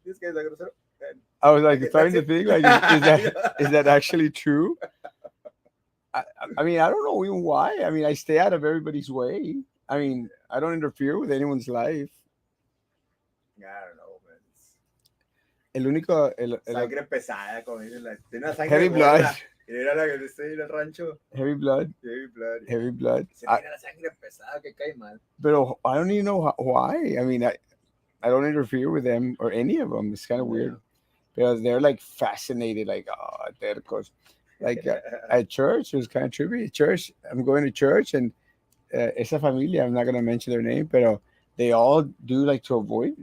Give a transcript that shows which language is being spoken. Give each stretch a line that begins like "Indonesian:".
English: This guy is like grosero. I was like starting to think, like, is that actually true? I mean, I don't know even why. I mean, I stay out of everybody's way. I mean, I don't interfere with anyone's life. Yeah, I don't know, man.
Spanish: El único, sangre pesada, como dicen, tiene una sangre
English: heavy blood.
Spanish: Era la que estoy en el rancho.
English: Heavy blood. Heavy blood.
Spanish: Se tiene la sangre pesada que cae mal.
English: But I don't even know why. I mean, I don't interfere with them or any of them. It's kind of weird. Because they're like fascinated, like, oh, tercos. Like at church, it was kind of trippy. At church, I'm going to church, and
Spanish: esa familia,
English: I'm not going to mention their name, but they all do like to avoid.